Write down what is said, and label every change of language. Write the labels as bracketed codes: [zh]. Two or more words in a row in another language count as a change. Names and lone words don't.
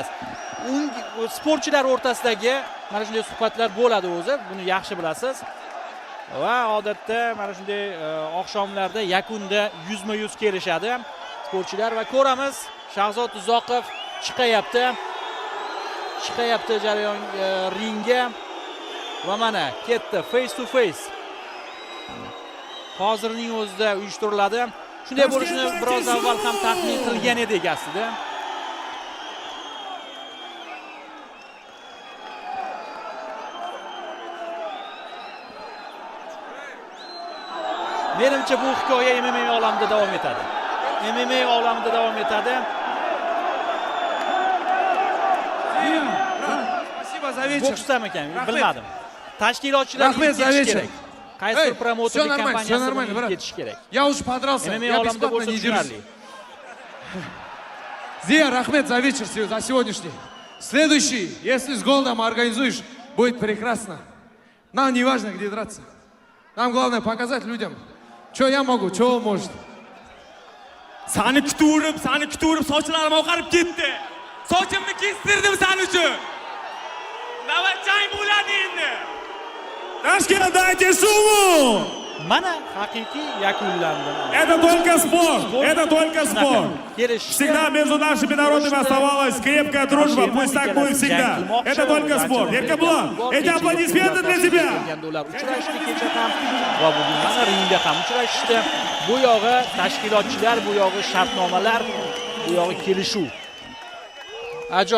[uz] Sportchilar o'rtasidagi mana shunday suhbatlar bo'ladi o'zi, buni yaxshi bilasiz. Va odatda mana shunday oqshomlarda yakunda yuzma-yuz kelishadi sportchilar va ko'ramiz, Shahzod Uzoqov chiqayapti jarayon ringga va mana ketdi [en] face to face. [uz] Hozirning o'zida uyushtiriladi. Shunday bo'lishini biroz avval ham taxmin qilgan edik aslida. Menimcha bu hikoya MMA olamida davom etadi. MMA olamida davom etadi. [ru] Спасибо за вечер. [uz] Boksdami ekan, bilmadim. Tashkilotchilar ketish kerak. Qaysi promotorlik kompaniyasi ketish kerak. [ru] Я уж подрался. [uz] MMA [ru] Я [uz] olamida [ru] бесплатно [uz] bo'lsa [ru] не держусь. [uz] tushunarli. [ru] Зия, Рахмет, за вечер, за сегодняшний. Следующий, если с голодом организуешь, будет прекрасно. Нам не важно, где драться. Нам главное показать людям, что я могу, что он может. [uz] Seni kutib sochlarim oqarib ketdi. Sochimni kestirdim sen uchun. Navbatchang bo'ladi endi. [ru] Tashkent, дайте шуму! [uz] Mana haqiqiy yakunlandi. [ru] Это только спорт. Это только спорт. [uz] Kelishdi. [ru] Всегда между нашими народами оставалась крепкая дружба. Пусть так будет всегда. Это только спорт. Erkibo'lan, эти аплодисменты для тебя. [uz] Ular uchrashdi kecha ham va bugun mana ringda ham uchrashishdi. Bu yog'i tashkilotchilar, bu yog'i shartnomalar, bu yog'i kelishuv. Ajoyib.